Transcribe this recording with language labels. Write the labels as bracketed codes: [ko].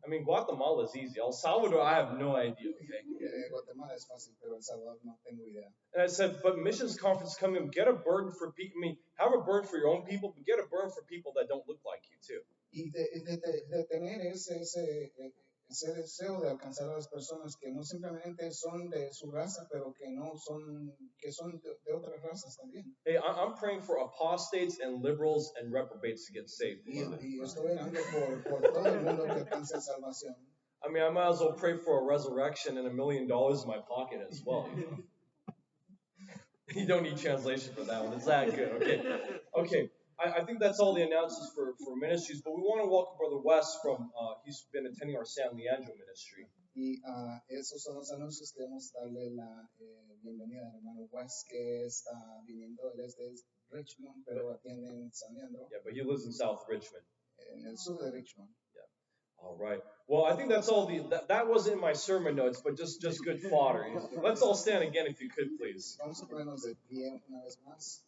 [en] I mean, Guatemala is easy. El Salvador, I have no idea, okay? [es] Guatemala es fácil, pero El Salvador no tengo idea. [en] And I said, but missions conference coming, get a burden for people. I mean, have a burden for your own people, but get a burden for people that don't look like you too. [es] Y de tener ese deseo de alcanzar a las personas que no simplemente son de su raza, pero que son de otras razas también. [en] Hey, I'm praying for apostates and liberals and reprobates to get saved. [es] Y estoy orando por todo el mundo que alcance salvación. [en] I mean, I might as well pray for a resurrection and $1 million in my pocket as well. You don't need translation for that one. It's that good. Okay. I think that's all the announcements for ministries, but we want to welcome Brother Wes from, he's been attending our San Leandro ministry. [es] Y esos son los anuncios que debemos darle la bienvenida al hermano Wes, que está viniendo, él es de Richmond, pero atiende en San Leandro. [en] Yeah, but he lives in South Richmond. [es] En el sur de Richmond. [en] Yeah. All right. Well, I think that's all that wasn't in my sermon notes, but just good fodder. Let's all stand again if you could, please. [es] Vamos a ponernos de pie una vez más.